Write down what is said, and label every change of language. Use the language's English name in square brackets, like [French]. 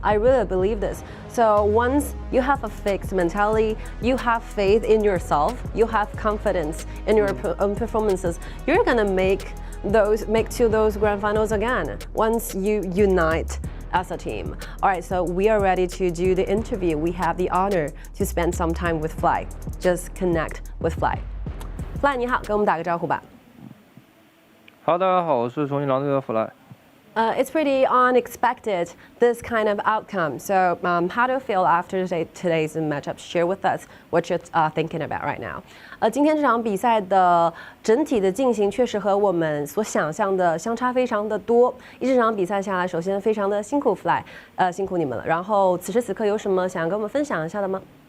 [English] I really believe this. So once you have a fixed mentality, you have faith in yourself, you have confidence in your own performances, you're gonna make to those grand finals again once you unite as a team. All right, so we are ready to do the interview. We have the honor to spend some time with Fly. Just connect with Fly. [Chinese] Fly, 你好，给我们打个招呼吧。好，大家好，我是重庆狼队的 Fly。 [English] It's pretty unexpected, this kind of outcome. So how do you feel after today's matchup? Share with us what you're thinking about right now. [Chinese] 今天这场比赛的整体的进行确实和我们所想象的相差非常的多。一整场比赛下来，首先非常的辛苦 Fly， 辛苦你们了。然后此时此刻有什么想跟我们分享一下的吗？